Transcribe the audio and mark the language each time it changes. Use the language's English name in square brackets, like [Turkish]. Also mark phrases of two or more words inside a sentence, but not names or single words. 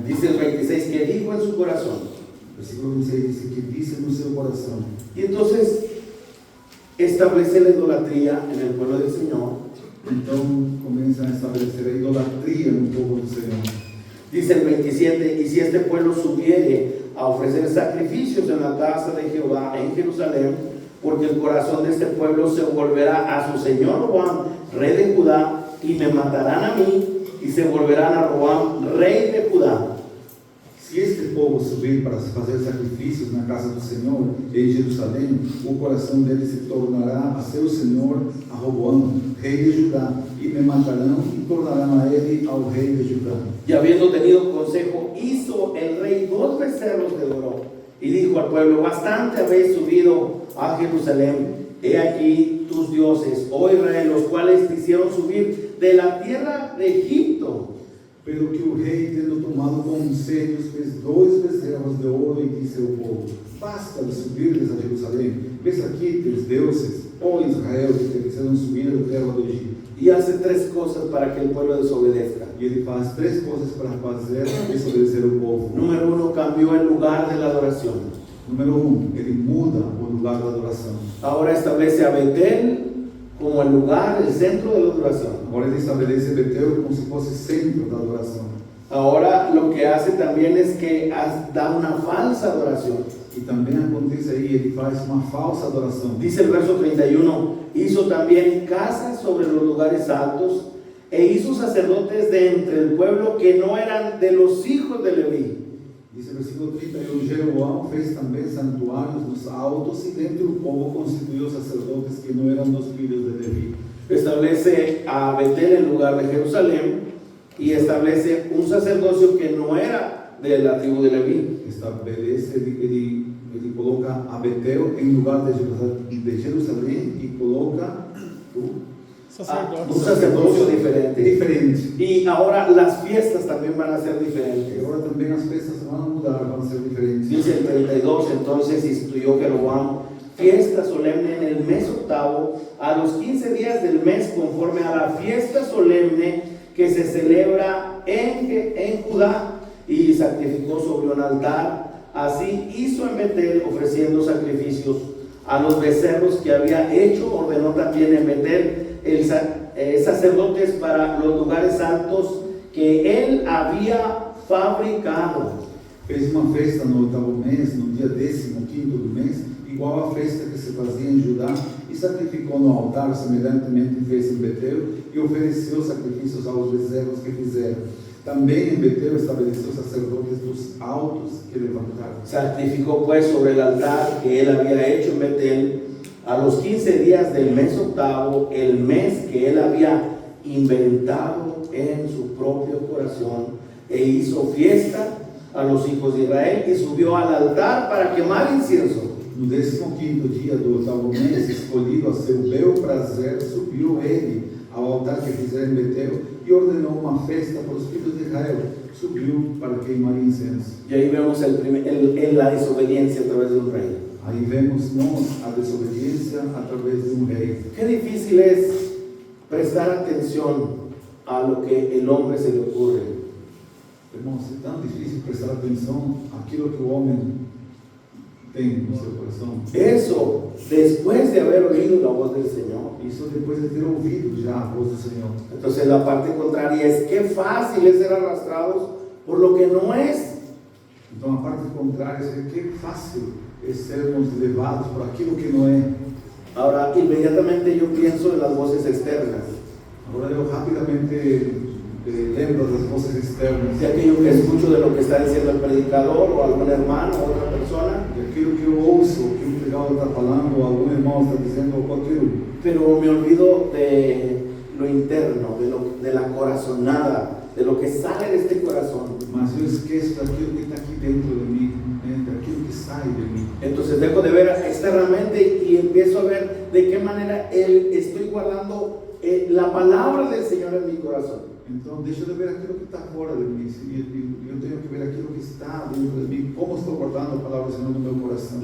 [Spanish] Dice el 26 que dijo en su corazón. [Portuguese] Versículo 26 dice que disse no seu coração. [Spanish] Y entonces establece la idolatría en el pueblo del Señor. [Portuguese] Então começa a estabelecer a idolatria no povo do Senhor. [Spanish] Dice el 27, y si este pueblo subiere a ofrecer sacrificios en la casa de Jehová en Jerusalén, porque el corazón de este pueblo se volverá a su señor Roboam, rey de Judá, y me matarán a mí, y se volverán a Roboam, rey de Judá. [Portuguese] Se este povo subir para fazer sacrifícios na casa do Senhor em Jerusalém, o coração dele se tornará a seu senhor, a Roboam, rei de Judá, e me matarão e tornarão a ele ao rei de Judá. [Spanish] Y habiendo tenido consejo, hizo el rey 2 becerros de oro, y dijo al pueblo, bastante habéis subido a Jerusalén, he aquí tus dioses, oh Israel, los cuales te hicieron subir de la tierra de Egipto. [Portuguese] Pelo que o rei, tendo tomado conselhos, fez 2 bezerros de ouro e disse ao povo: basta de subirdes a Jerusalém, vês aqui teus deuses, ó Israel, que te fizeram subir da terra do Egito. [Spanish] Y hace 3 cosas para que el pueblo desobedezca. [Portuguese] E ele faz 3 coisas para fazer desobedecer o povo. [Spanish] Número 1, cambió el lugar de la adoración. [Portuguese] Número 1, ele muda o lugar da adoração. [Spanish] Ahora establece a Betel como el lugar, el centro de la adoración. [Portuguese] Agora ele estabelece Betel como se fosse centro da adoração. [Spanish] Ahora lo que hace también es que da una falsa adoración. [Portuguese] E também acontece aí, ele faz uma falsa adoração. [Spanish] Dice el verso 31, hizo también casas sobre los lugares altos e hizo sacerdotes de entre el pueblo que no eran de los hijos de Leví. Dice el versículo [Portuguese] 31, Jeroboam fez também santuários nos altos e dentro do povo constituiu sacerdotes que não eram dos filhos de Levi. [Spanish] Establece a Betel en lugar de Jerusalén y establece un sacerdocio que no era de la tribu de Leví. [Portuguese] Estabelece, ele coloca a Betel em lugar de Jerusalém e coloca [Spanish] un sacerdocio diferente. Y ahora las fiestas también van a ser [Portuguese] E [Spanish] diferentes. [Portuguese] agora também as festas vão mudar, vão ser diferentes. [Spanish] Dice el 32, entonces instituyó Jeroboam fiesta solemne en el mes octavo, a los 15 días del mes, conforme a la fiesta solemne que se celebra en Judá, y sacrificó sobre un altar. Así hizo en Betel, ofreciendo sacrificios a los becerros que había hecho. Ordenó también en Betel sacerdotes para los lugares altos que él había fabricado. [Portuguese] fez uma festa no 8º mês, no dia 15º do mês, igual à festa que se fazia em Judá, e sacrificou no altar, semelhantemente fez em Betel, e ofereceu sacrifícios aos bezerros que fizeram. Também em Betel estabeleceu sacerdotes dos altos que levantaram. [Spanish] Sacrificó pues sobre el altar que él había hecho en Betel a los 15 días del mes octavo, el mes que él había inventado en su propio corazón, e hizo fiesta a los hijos de Israel y subió al altar para quemar incienso. [Portuguese] No 15º dia do 8º mês, escolhido a seu bel prazer, subiu ele ao altar que fizera em Betel e ordenou uma festa para os filhos de Israel. Subiu para queimar incenso. [Spanish] Y ahí vemos la desobediencia a través de un rey. [Portuguese] Aí vemos nós a desobediência através de um rei. [Spanish] Qué difícil es prestar atención a lo que el hombre se le ocurre. [Portuguese] Irmãos, é tão difícil prestar atenção àquilo que o homem tem no seu coração. [Spanish] Eso, después de haber oído la voz del Señor. [Portuguese] Isso depois de ter ouvido já a voz do Senhor. [Spanish] Entonces la parte contraria es qué fácil es ser arrastrados por lo que no es. [Portuguese] Então a parte contrária é que fácil é sermos levados por aquilo que não é. [Spanish] Ahora, inmediatamente yo pienso en las voces externas. [Portuguese] Agora eu rapidamente lembro das vozes externas. [Spanish] De aquello que escucho de lo que está diciendo el predicador o algún hermano o otra persona. [Portuguese] De aquilo que eu ouço, o que o predicador está falando, ou algum irmão está dizendo, ou qualquer um. [Spanish] Pero me olvido de lo interno, de la corazonada, de lo que sale de este corazón. [Portuguese] Mas eu esqueço daquilo que está aqui dentro de mim, daquilo que sai de mim. [Spanish] Entonces dejo de ver externamente y empiezo a ver de qué manera estoy guardando la palabra del Señor en mi corazón. [Portuguese] Então deixa de ver aquilo que está fora de mim, e eu tenho que ver aquilo que está dentro de mim, como estou guardando a palavra do Senhor no meu coração.